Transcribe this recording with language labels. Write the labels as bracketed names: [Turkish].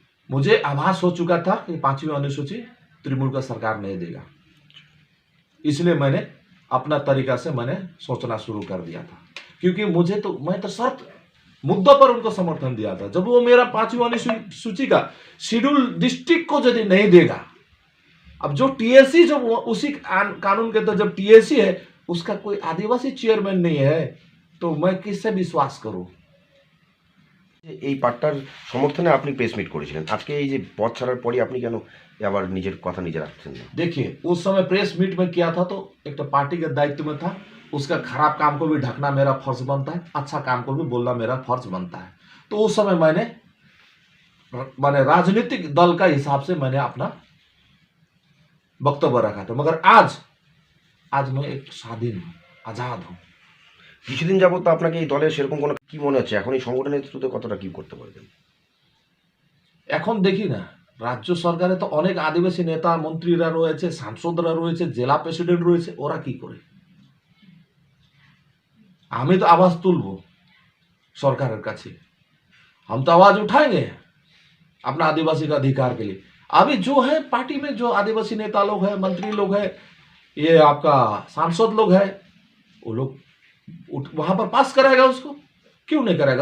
[Hindi] मुझे आभास हो चुका था कि 5वीं अनुसूची तृणमूल का सरकार नहीं देगा, इसलिए मैंने अपना तरीका से मैंने सोचना शुरू कर दिया था, क्योंकि मैं तो शर्त मुद्दों पर उनको समर्थन दिया था। जब वो मेरा 5वीं अनुसूची का शेड्यूल डिस्ट्रिक्ट को यदि नहीं देगा, अब जो टीएससी जो उसी कानून के तो जब टीएससी है उसका कोई आदिवासी चेयरमैन नहीं है, तो मैं किससे विश्वास करूं? [Bangla] এই পাট্টার সমর্থনে আপনি প্রেস মিট করেছিলেন, আজকে এই যে পদ ছাড়ার পরই আপনি কেন আবার নিজের কথা নিজে রাখছেন না? [Hindi] देखिए, उस समय प्रेस मीट में किया था तो एक तो पार्टी के दायित्व में था, उसका खराब काम को भी ढकना मेरा फर्ज बनता है, अच्छा काम को भी बोलना मेरा फर्ज बनता है। तो उस समय मैंने राजनीतिक दल का हिसाब से मैंने अपना वक्तव्य रखा था। मगर आज मैं एक स्वाधीन हूँ, आजाद हूँ। [Bangla] কিছুদিন যাবত তো আপনাকে এই দলের সেরকম কোনো কি মনে হচ্ছে এখন এই সংগঠনের নেতৃত্বে কতটা কি করতে পারবেন? এখন দেখি না, রাজ্য সরকারে তো অনেক আদিবাসী নেতা মন্ত্রীরা রয়েছে, সাংসদরা রয়েছে, জেলা প্রেসিডেন্ট রয়েছে, ওরা কি করে? আমি তো আওয়াজ তুলবো [Hindi] सरकार का, हम तो आवाज उठाएंगे अपना आदिवासी का अधिकार के लिए। अभी जो है पार्टी में जो आदिवासी नेता लोग हैं, मंत्री लोग हैं, ये आपका सांसद लोग हैं, वो लोग वहां पर पास कराएगा, उसको क्यों नहीं कराएगा?